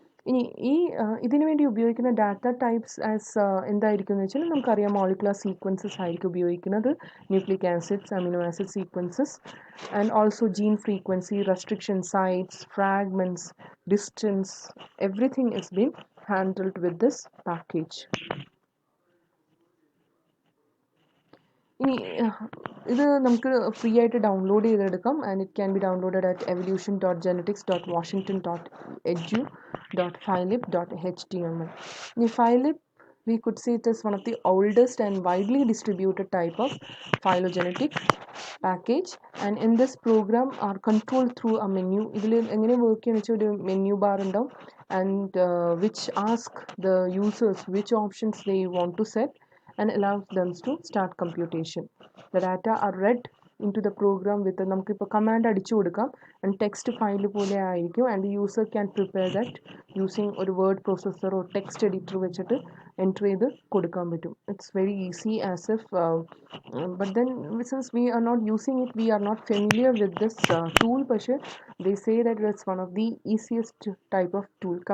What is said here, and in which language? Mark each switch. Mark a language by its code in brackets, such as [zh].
[ml] ഇനി ഇതിനു വേണ്ടി ഉപയോഗിക്കുന്ന ഡാറ്റ ടൈപ്സ് എന്തായിരിക്കും എന്ന് വെച്ചാൽ നമുക്കറിയാം മോളിക്കുലർ സീക്വൻസസ് ആയിരിക്കും ഉപയോഗിക്കുന്നത്, nucleic acids, amino acid sequences, and also gene frequency, restriction sites, fragments, distance, [en] Everything is been handled with this package. [ml] ഇനി ഇത് നമുക്ക് ഫ്രീ ആയിട്ട് ഡൗൺലോഡ് ചെയ്തെടുക്കാം, [en] and it can be downloaded at [ml] evolution.genetics.washington.edu.phylip.html. [en] ഇനി phylip, we could see it as one of the oldest and widely distributed type of phylogenetic package, and in this program are controlled through a menu. [ml] ഇതിൽ എങ്ങനെ work ചെയ്യുന്ന വെച്ചാൽ ഒരു menu bar ഉണ്ടാവും, [en] and which ask the users which options they want to set and allows them to start computation. The data are read into the program with [ml] നമുക്കിപ്പോൾ command അടിച്ചു കൊടുക്കാം, and text file പോലെ ആയിരിക്കും, [en] and the user can prepare that using [ml] ഒരു word പ്രോസസ്സറോ text editor വെച്ചിട്ട് enter ചെയ്ത് കൊടുക്കാൻ പറ്റും. [en] It's very easy as if, but then since we are not using it, we are not familiar with this tool, പക്ഷേ they say that it's one of the easiest type of tool.